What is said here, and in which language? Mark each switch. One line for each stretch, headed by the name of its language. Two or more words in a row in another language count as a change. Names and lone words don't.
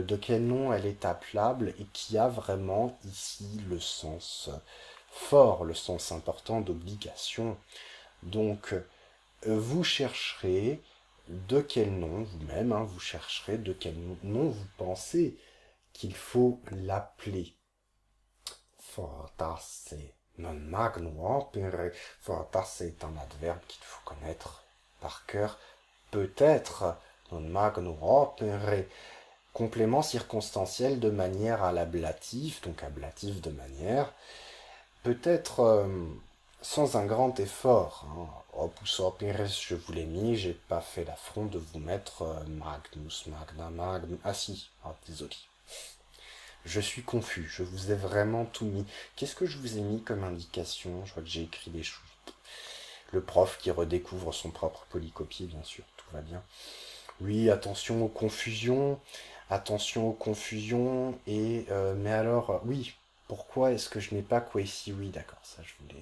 French: De quel nom elle est appelable et qui a vraiment ici le sens fort, le sens important d'obligation. Donc, vous chercherez de quel nom, vous-même, vous chercherez de quel nom vous pensez qu'il faut l'appeler.
Latin: Fortasse non magnum opere.
French: Fortasse est un adverbe qu'il faut connaître par cœur. Peut-être
Latin: non magnum opere,
French: complément circonstanciel de manière à l'ablatif, donc ablatif de manière, peut-être sans un grand effort.
Latin: Opus operes,
French: je vous l'ai mis, j'ai pas fait l'affront de vous mettre
Latin: magnus, magna, magnum.
French: Ah si, désolé. Je suis confus, je vous ai vraiment tout mis. Qu'est-ce que je vous ai mis comme indication? Je vois que j'ai écrit des choses. Le prof qui redécouvre son propre polycopier, bien sûr, tout va bien. Oui, attention aux confusions, et mais alors, oui, pourquoi est-ce que je n'ai pas quasi, oui, d'accord, ça je voulais.